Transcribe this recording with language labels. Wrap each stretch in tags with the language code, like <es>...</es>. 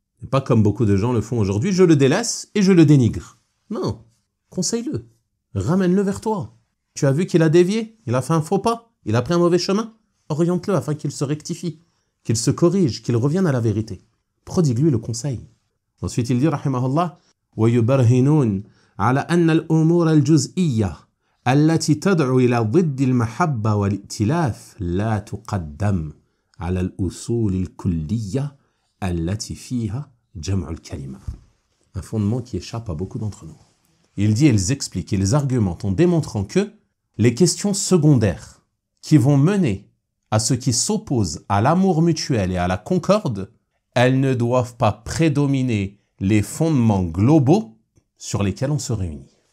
<fr>Et pas comme beaucoup de gens le font aujourd'hui, je le délaisse et je le dénigre. Non, conseille-le, ramène-le vers toi. Tu as vu qu'il a dévié, il a fait un faux pas, il a pris un mauvais chemin, oriente-le afin qu'il se rectifie, qu'il se corrige, qu'il revienne à la vérité. Prodigue-lui le conseil. Ensuite il dit,</fr> <ar>rahimahullah, وَيُبَرْهِنُونَ على أن الأمور الجزئية التي تدعو إلى ضد المحبة والائتلاف لا تقدم على الأصول الكلية التي فيها جمع الكلمة.</ar> <fr>Un fondement qui échappe à beaucoup d'entre nous. Il dit, ils expliquent, ils argumentent en démontrant que les questions secondaires qui vont mener à ce qui s'oppose à l'amour mutuel et à la concorde, elles ne doivent pas prédominer les fondements globaux sur lesquels on se réunit.</fr>